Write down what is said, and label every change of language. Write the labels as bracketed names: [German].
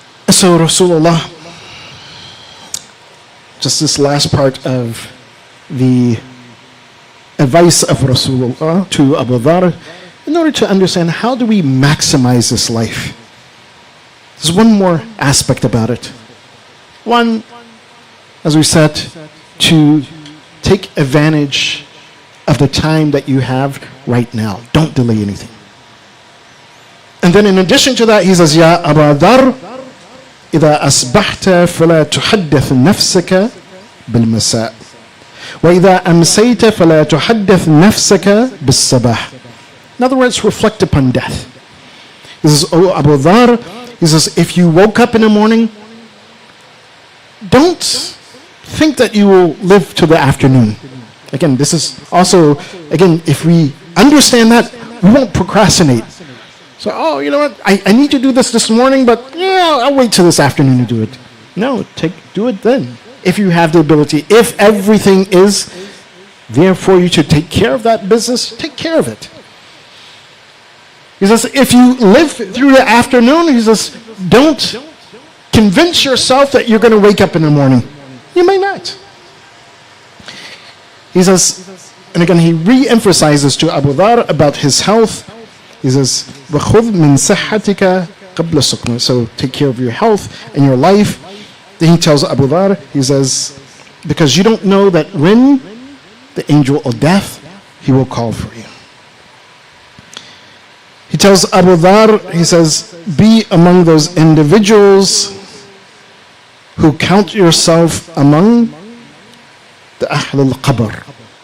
[English] So Rasulullah, just this last part of the advice of Rasulullah to Abu Dhar, in order to understand how do we maximize this life. There's one more aspect about it. One, as we said, to take advantage of the time that you have right now. Don't delay anything. And then in addition to that, he says, Ya Abu Dhar, [Arabic] إذا أصبحت فلا تحدث نفسك بالمساء وإذا أمسيت فلا تحدث نفسك بالصباح. [English] In other words, reflect upon death. He says, oh Abu Dhar, he says, if you woke up in the morning, don't think that you will live to the afternoon. Again, this is also, if we understand that, we won't procrastinate. So, oh, you know what, I need to do this morning, but yeah, I'll wait till this afternoon to do it. No, do it then. If you have the ability, if everything is there for you to take care of that business, take care of it. He says, if you live through the afternoon, he says, don't convince yourself that you're going to wake up in the morning. You may not. He says, and again, he re-emphasizes to Abu Dhar about his health. He says, [Arabic] وَخُذْ مِنْ صِحَّتِكَ قَبْلَ سُقْمِ. [English] So take care of your health and your life. Then he tells Abu Dhar, he says, because you don't know that when the angel of death, he will call for you. He tells Abu Dhar, he says, be among those individuals who count yourself among the Ahl al-Qabr.